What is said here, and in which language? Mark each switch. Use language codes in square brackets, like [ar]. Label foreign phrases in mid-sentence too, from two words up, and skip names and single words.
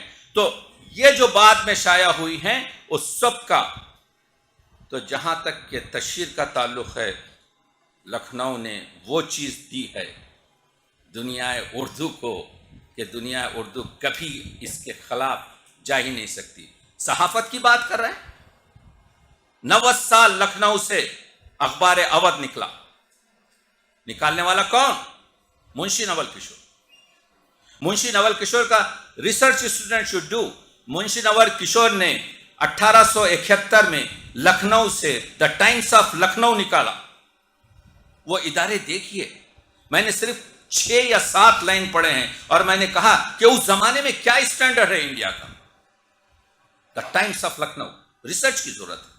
[ur] تو یہ جو بعد میں شائع ہوئی ہیں اس سب کا، تو جہاں تک کہ تشہیر کا تعلق ہے، لکھنؤ نے وہ چیز دی ہے دنیا اردو کو کہ دنیا اردو کبھی اس کے خلاف جا ہی نہیں سکتی۔ صحافت کی بات کر رہے ہیں، 90 سال لکھنؤ سے اخبار اودھ نکلا، نکالنے والا کون؟ منشی نول کشور۔ منشی نول کشور کا [en] research student should do. [ur] منشی نول کشور نے 1871 میں لکھنؤ سے دا ٹائمز آف لکھنؤ نکالا۔ وہ ادارے دیکھیے، میں نے صرف 6 یا 7 لائن پڑھے ہیں اور میں نے کہا کہ اس زمانے میں کیا اسٹینڈرڈ ہے انڈیا کا۔ دا ٹائمز آف لکھنؤ، ریسرچ کی ضرورت ہے۔